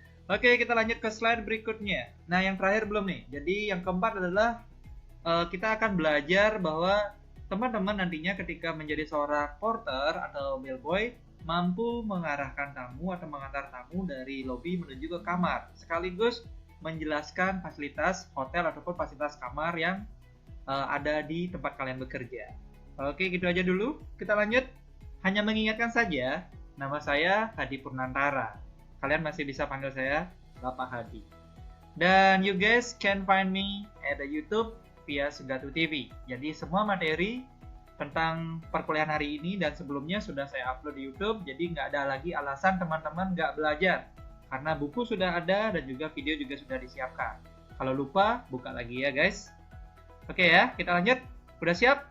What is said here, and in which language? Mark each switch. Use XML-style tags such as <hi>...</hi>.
<id>Oke, kita lanjut ke slide berikutnya. Nah, yang terakhir belum nih. Jadi yang keempat adalah kita akan belajar bahwa teman-teman nantinya ketika menjadi seorang porter atau bellboy mampu mengarahkan tamu atau mengantar tamu dari lobi menuju ke kamar, sekaligus menjelaskan fasilitas hotel ataupun fasilitas kamar yang ada di tempat kalian bekerja. Oke, gitu aja dulu. Kita lanjut. Hanya mengingatkan saja, nama saya Hadi Purnantara. Kalian masih bisa panggil saya Bapak Hadi. Dan</id> <en>you guys can find me at the YouTube via Segatu TV.</en> <id>Jadi semua materi tentang perkuliahan hari ini dan sebelumnya sudah saya upload di YouTube. Jadi nggak ada lagi alasan teman-teman nggak belajar. Karena buku sudah ada dan juga video juga sudah disiapkan. Kalau lupa, buka lagi ya guys. Oke ya, kita lanjut. Udah siap?</id>